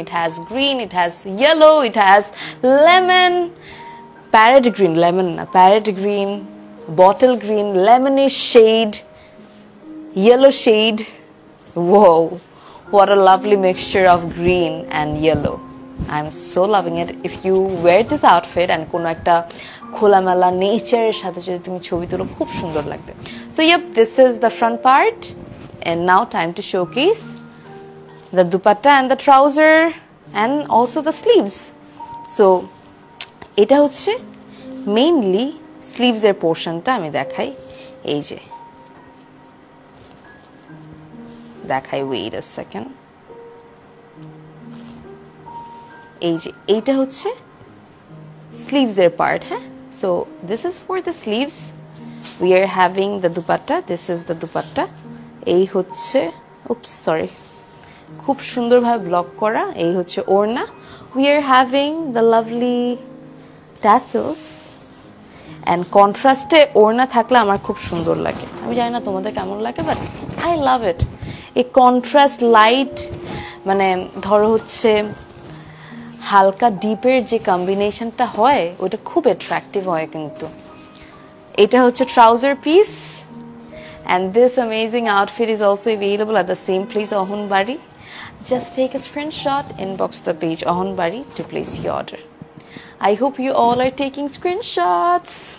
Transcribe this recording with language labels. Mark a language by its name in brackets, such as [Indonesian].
[English] It has green, it has yellow, it has lemon, parrot green, lemon না, parrot green, bottle green, lemonish shade, yellow shade. Whoa, what a lovely mixture of green and yellow. I'm so loving it. If you wear this outfit and [Bangla] কোনো একটা খোলামেলা নেচারের সাথে যদি তুমি ছবি তুলো খুব সুন্দর লাগবে. [English] So yep, this is the front part, and now time to showcase the dupatta and the trouser and also the sleeves. [Bangla] So এটা হচ্ছে মেইনলি স্লিভস এর পোরশনটা আমি দেখাই. এই যে দেখাই, ওয়েট আ সেকেন্ড. এই যে এইটা হচ্ছে স্লিভস এর পার্ট. [English] হ্যাঁ, so this is for the sleeves. We are having the dupatta. This is the dupatta. [Bangla] এই হচ্ছে, উপস সরি, খুব সুন্দরভাবে ব্লক করা. এই হচ্ছে ওড়না. [English] we are having the lovely tassels, and [Bangla] কন্ট্রাস্টে ওড়না থাকলে আমার খুব সুন্দর লাগে. আমি জানি না তোমাদের কেমন লাগে, [English] But I love it. [Bangla] এই কন্ট্রাস্ট লাইট, মানে ধরো হচ্ছে হালকা ডিপের যে কম্বিনেশনটা হয় ওটা খুব অ্যাট্রাকটিভ হয়. কিন্তু এটা হচ্ছে trouser piece, [English] and this amazing outfit is also available at the same place, Ahonbari. Just take a screenshot, inbox the page Ahonbari to place your order. I hope you all are taking screenshots.